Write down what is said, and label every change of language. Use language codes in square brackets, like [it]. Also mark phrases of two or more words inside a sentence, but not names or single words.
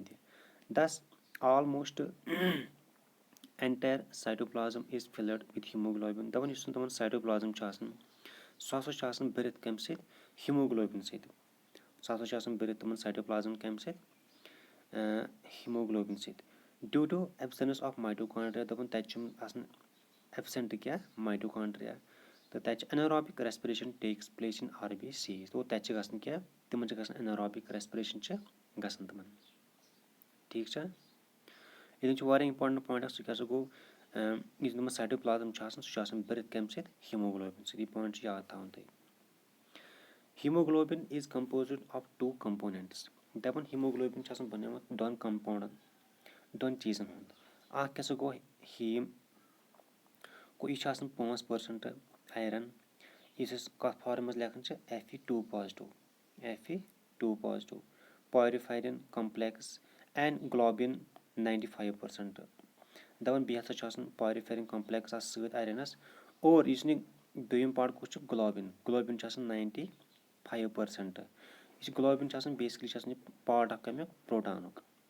[ks] تہِ [en] this almost entire cytoplasm is filled with hemoglobin [ks] دَپان یُس تِمن سایٹوپلازم چھُ آسان سُہ ہسا چھُ آسان بٔرِتھ کَمہِ سۭتۍ ہیموگلوبِن سۭتۍ سُہ ہسا چھُ آسان بٔرِتھ تِمن سایٹوپلازم کَمہِ سۭتۍ ہیموگلوبِن سۭتۍ [en] due to absence of mitochondria [ks] دَپان تَتہِ چھُ آسان ایبسینٹ کیٛاہ مایٹوکانڈریا تہٕ تَتہِ چھِ [en] anaerobic respiration takes place in RBC [ks] تو تَتہِ چھِ گژھان کیٛاہ تِمن چھِ گژھان [en] anaerobic respiration [ks] چھِ گژھان تِمن ٹھیٖک چھا ییٚتٮ۪ن چھُ واریاہ [en] important point [ks] اکھ سُہ کیٛاہ سا گوٚو یُس تِمن سایٹوپلازم چھُ آسان سُہ چھُ آسان بٔرِتھ کَمہِ سۭتۍ ہیموگلوبِن سۭتۍ یہِ پویِنٹ چھُ یاد تھاوُن تۄہہِ [en] hemoglobin is composed of 2 components [ks] دَپان ہیموگلوبِن چھُ آسان بنیومُت دۄن کمپاوُنڈن دۄن چیٖزن ہُنٛد اکھ کیٛاہ سا گوٚو ہیٖم گوٚو یہِ چھُ آسان 5% آیرن یُس أسۍ کتھ فارمہِ منٛز لیکھان چھِ Fe2 [en] positive porphyrin complex and globin 95% [ks] دَپان بیٚیہِ ہسا چھُ آسان [en] porphyrin complex [ks] اَتھ سۭتۍ آیرنس اور یُس نہٕ دوٚیُم پاٹ کُس چھُ گلوبِن چھُ آسان 95% یُس گلوبِن چھُ آسان بیسکلی چھُ آسان یہِ پاٹ اکھ کَمیُک پروٹانُک